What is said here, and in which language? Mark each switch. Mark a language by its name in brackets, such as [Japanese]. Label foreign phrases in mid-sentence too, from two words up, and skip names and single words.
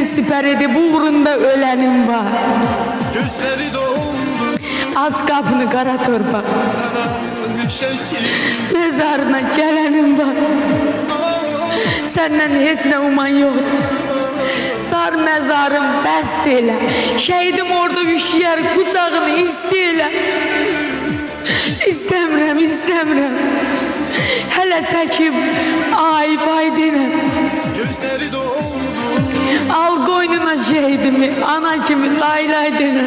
[Turkish] siper edip uğrunda ölenim var. Gözleri doldu, Aç kapını kara torpaq. şeşi. Mezarına gelenim var. Senden hiç ne uman yok. [Azerbaijani] Dar mezarım bəst elə. [Turkish] Şehidim orada üşüyer, [Azerbaijani] kucağını istəyirəm. İstəmirəm, istəmirəm. Hələ çəkib ay bay denəm. [Turkish] Gözleri doldu, [Azerbaijani] Al qoynuna şehidimi, ana kimi lay lay denəm.